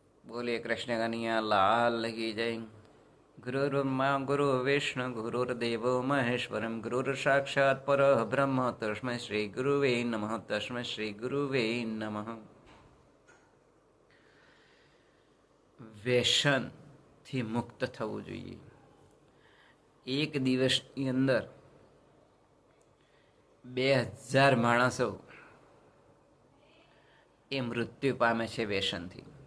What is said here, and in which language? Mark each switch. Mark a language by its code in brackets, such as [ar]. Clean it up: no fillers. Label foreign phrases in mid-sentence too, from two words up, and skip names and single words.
[hi] बोलिए कृष्ण कन्हैया लाल की जय। [sa] गुरुर्ब्रह्मा गुरु विष्णु गुरुर्देवो महेश्वरम गुरुर साक्षात् परः ब्रह्म तस्मै श्री गुरुवे नमः तस्मै श्री गुरुवे नमः। [gu] વ્યસનથી મુક્ત થવું જોઈએ। એક દિવસની અંદર 2000 માણસો એ મૃત્યુ પામે છે વ્યસનથી।